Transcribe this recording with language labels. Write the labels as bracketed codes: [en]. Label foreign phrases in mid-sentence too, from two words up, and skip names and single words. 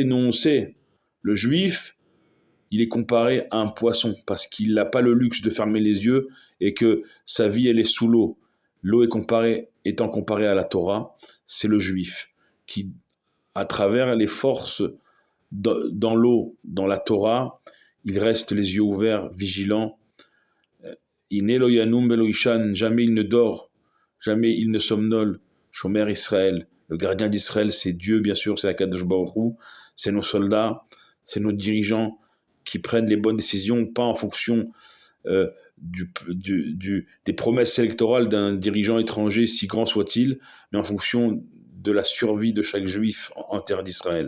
[fr] Nous on sait, le juif, il est comparé à un poisson parce qu'il n'a pas le luxe de fermer les yeux et que sa vie elle est sous l'eau. L'eau étant comparée à la Torah, c'est le juif qui, à travers les forces dans l'eau, dans la Torah, il reste les yeux ouverts, vigilant. [he] הנה ינום ולא יישן, [fr] jamais il ne dort, jamais il ne somnole. [he] שומר ישראל, [fr] le gardien d'Israël, c'est Dieu, bien sûr, c'est [he] הקדוש ברוך הוא, [fr] c'est nos soldats, c'est nos dirigeants qui prennent les bonnes décisions, pas en fonction des promesses électorales d'un dirigeant étranger, si grand soit-il, mais en fonction de la survie de chaque juif en terre d'Israël.